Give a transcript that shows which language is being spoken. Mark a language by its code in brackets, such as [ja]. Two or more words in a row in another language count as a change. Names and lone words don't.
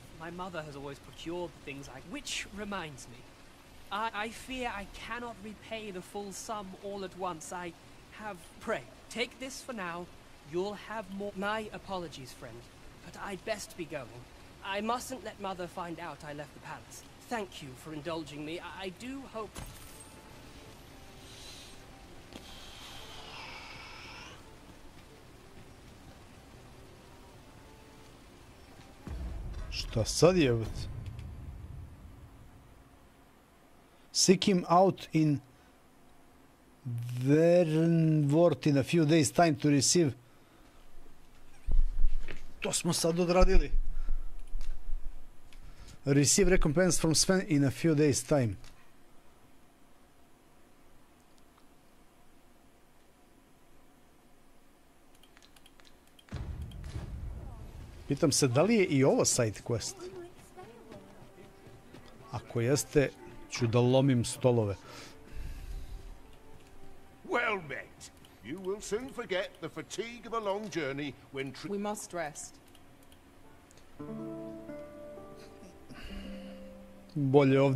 [en] My mother has always procured things like... Which reminds me, I fear I cannot repay the full sum all at once. I have... Pray, take this for now. You'll have more... My apologies, friend, but I'd best be going. I mustn't let Mother find out I left the palace. Thank you for indulging me. I do hope... [sr] Šta sad je? [en] Seek him out in Vernwort in a few days time to receive. [sr] To smo sad odradili. [en] Receive recompense from Sven in a few days time. [sr] Pitam se da li je i ovo [en] side quest. [sr] Ako jeste, ću da lomim stolove. [en] Well met. You will soon forget the fatigue of a long journey when... We must rest. [sr] bolje ovde.